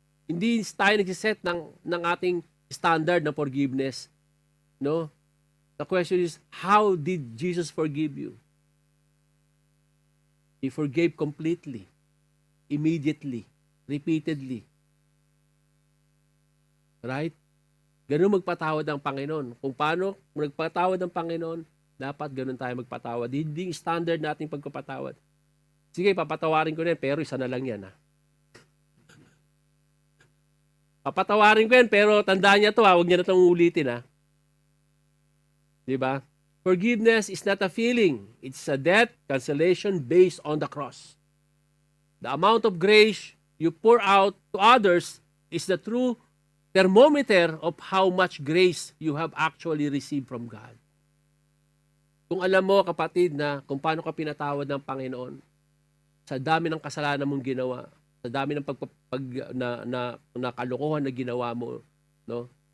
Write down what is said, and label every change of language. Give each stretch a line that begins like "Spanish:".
Filipino: Hindi tayo nagsiset ng ating standard na forgiveness. No?
English: The question is, how did Jesus forgive you? He forgave completely, immediately, repeatedly. Right?
Filipino: Ganun magpatawad ang Panginoon. Kung paano nagpatawad ang Panginoon, dapat ganun tayo magpatawad. Hindi yung standard nating pagpapatawad. Sige, papatawarin ko na yan, pero isa na lang yan. Ha? Papatawarin ko yan, pero tandaan niya to, huwag niya na itong ulitin. Ha? Diba?
English: Forgiveness is not a feeling. It's a debt, cancellation based on the cross. The amount of grace you pour out to others is the true thermometer of how much grace you have actually received from God.
Filipino: Kung alam mo, kapatid, na kung paano ka pinatawad ng Panginoon, sa dami ng kasalanan mong ginawa, sa dami ng na kalokohan na ginawa mo, no?